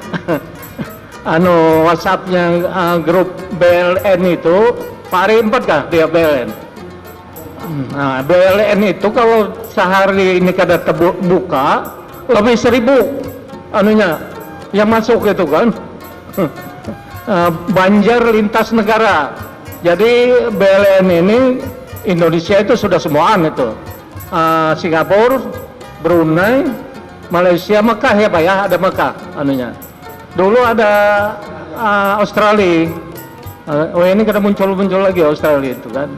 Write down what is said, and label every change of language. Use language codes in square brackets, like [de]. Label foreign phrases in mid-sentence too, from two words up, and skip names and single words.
[bjn] WhatsAppnya grup BLN itu Pak Ari 4 kah dia BLN. Nah, BLN itu kalau sehari ini kada terbuka lebih 1000 yang masuk itu kan. Banjar lintas negara. Jadi BLN ini Indonesia itu sudah semuaan itu. Singapura, Brunei, Malaysia, Mekah ya Pak ya, ada Mekah Dulu ada Australia. Ini kada muncul lagi Australia itu kan.